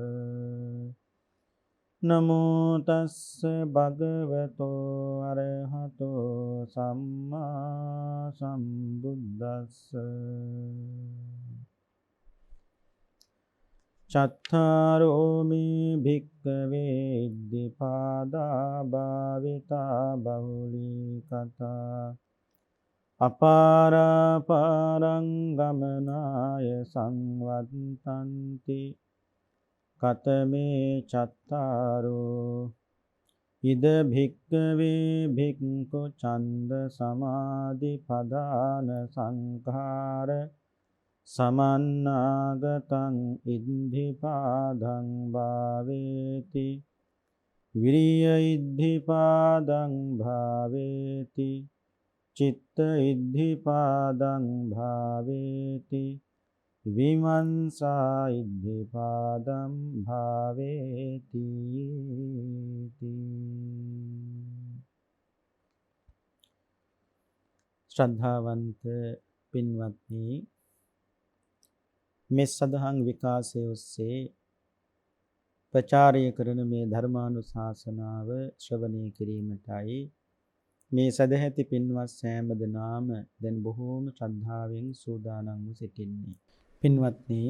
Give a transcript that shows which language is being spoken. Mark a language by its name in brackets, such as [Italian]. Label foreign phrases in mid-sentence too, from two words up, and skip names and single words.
[Pali] නමෝ තස්ස භගවතෝ අරහතෝ සම්මා සම්බුද්දස්ස චත්තාරෝ මේ භික්ඛවේ ඉද්ධිපාදා භාවිතා බහුලී කතා අපාරාපාරං ගමනාය සංවත්තන්ති කතමේ චත්තාරෝ ඉද භික්ඛවේ භික්ඛු ඡන්ද සමාධි පදාන සංඛාර සමන්නාගතං ඉද්ධිපාදං භාවේති විරිය ඉද්ධිපාදං භාවේති චිත්ත ඉද්ධිපාදං භාවේති විමංශා ඉද්ධිපාදං භාවේති. [Sinhala] ශ්‍රද්ධාවන්ත පින්වත්නි, මේ සදහම් විකාශය ඔස්සේ ප්‍රචාරය කරන මේ ධර්මානුශාසනාව ශ්‍රවණය කිරීමටයි මේ සදැහැති පින්වත් සෑම දෙනාම දැන් බොහෝම ශ්‍රද්ධාවෙන් සූදානම්ව සිටින්නේ.